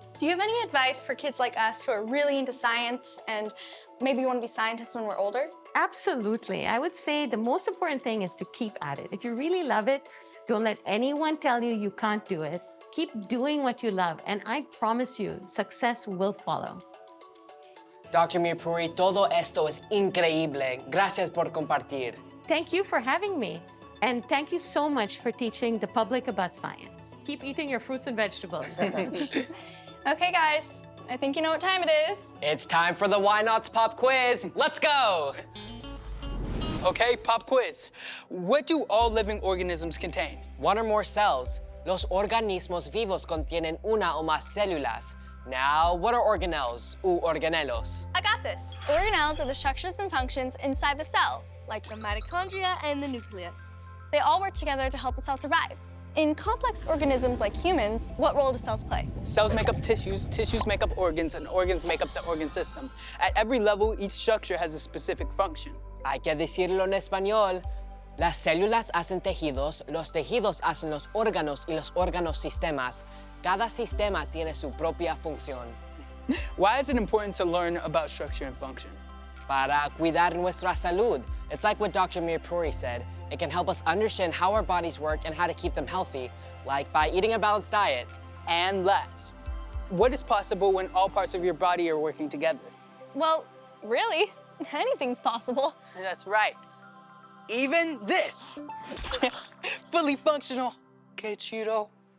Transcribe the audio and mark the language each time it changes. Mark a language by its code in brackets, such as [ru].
[en] Do you have any advice for kids like us who are really into science and maybe want to be scientists when we're older? Absolutely. I would say the most important thing is to keep at it. If you really love it, don't let anyone tell you you can't do it. Keep doing what you love, and I promise you, success will follow. Dr. [es] Mirpuri, todo esto es increíble. Gracias por compartir. [en] Thank you for having me. And thank you so much for teaching the public about science. Keep eating your fruits and vegetables. Okay, guys, I think you know what time it is. It's time for the Whynauts pop quiz. Let's go! Okay, pop quiz. What do all living organisms contain? One or more cells. [es] Los organismos vivos contienen una o más células. [en] Now, what are organelles [es] u organelos? [en] I got this. Organelles are the structures and functions inside the cell, Like the mitochondria and the nucleus. they all work together to help the cell survive. In complex organisms like humans, what role do cells play? Cells make up tissues, tissues make up organs, and organs make up the organ system. At every level, each structure has a specific function. [es] Hay que decirlo en español. Las células hacen tejidos, los tejidos hacen los órganos y los órganos sistemas. Cada sistema tiene su propia función. [en] Why is it important to learn about structure and function? [es] Para cuidar nuestra salud. [en] It's like what Dr. Mirpuri said. It can help us understand how our bodies work and how to keep them healthy, like by eating a balanced diet. And less. What is possible when all parts of your body are working together? Well, really, anything's possible. That's right. Even this. Fully functional. [es] Que chido.